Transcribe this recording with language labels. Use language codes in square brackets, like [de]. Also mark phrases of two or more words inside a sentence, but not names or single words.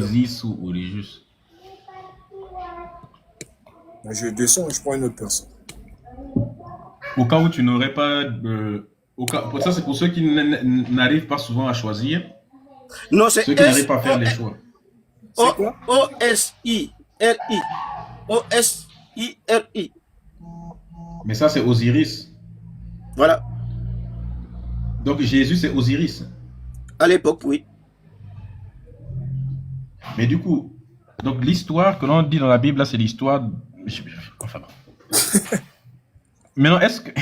[fr] Orisis ou Origus. Je descends, je prends une autre personne. Au cas où tu n'aurais pas... ça, c'est pour ceux qui n'arrivent pas souvent à choisir. Non, c'est Ceux qui n'arrivent pas à faire les choix. C'est quoi? O-S-I-R-I. O-S-I-R-I. Mais ça, c'est Osiris. Voilà. Donc Jésus, c'est Osiris. À l'époque, oui. Mais du coup, donc l'histoire que l'on dit dans la Bible, là, c'est l'histoire... Enfin, bon. Maintenant, est-ce que...